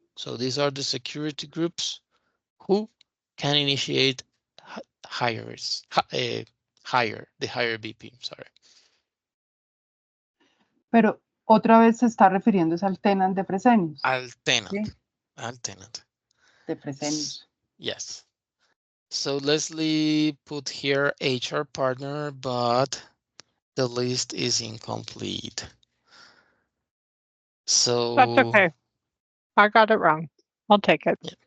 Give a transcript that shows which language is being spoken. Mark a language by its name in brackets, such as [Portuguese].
[English] So these are the security groups who can initiate hires, hire, the hire BP, sorry. [Spanish] Pero otra vez se está refiriéndose al tenant de Fresenius, Al tenant, ¿sí? al tenant. De Fresenius. [English] Yes. So Leslie put here HR partner, but the list is incomplete. That's So okay. I got it wrong. I'll take it.